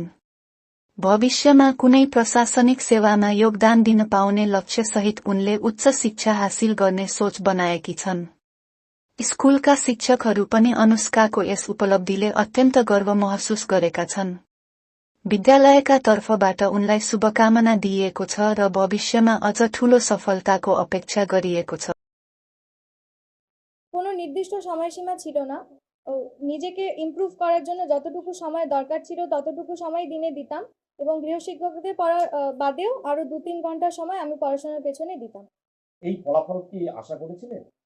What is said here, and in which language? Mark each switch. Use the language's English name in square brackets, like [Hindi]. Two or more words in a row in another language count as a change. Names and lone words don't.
[Nepali] भविष्यमा कुनै प्रशासनिक सेवामा योगदान दिन पाउने लक्ष्यसहित उनले उच्च शिक्षा हासिल गर्ने सोच बनाएकी छन्। स्कुलका शिक्षकहरू पनि अनुष्काको यस उपलब्धिले अत्यन्त गर्व महसुस गरेका छन्। विद्यालयका तर्फबाट उनलाई शुभकामना दिइएको छ र भविष्यमा अझ ठूलो सफलताको अपेक्षा गरिएको छ। [Bangla] কোনো নির্দিষ্ট সময়সীমা ছিল না। নিজেকে ইমপ্রুভ করার জন্য যতটুকু সময় দরকার ছিল ততটুকু সময় দিনে দিতাম এবং গৃহশিক্ষকদের পড়া বাদেও আরো 2-3 ঘন্টা সময় আমি পড়াশোনার পেছনে দিতাম। এই ফলাফল কি আশা করেছিলেন?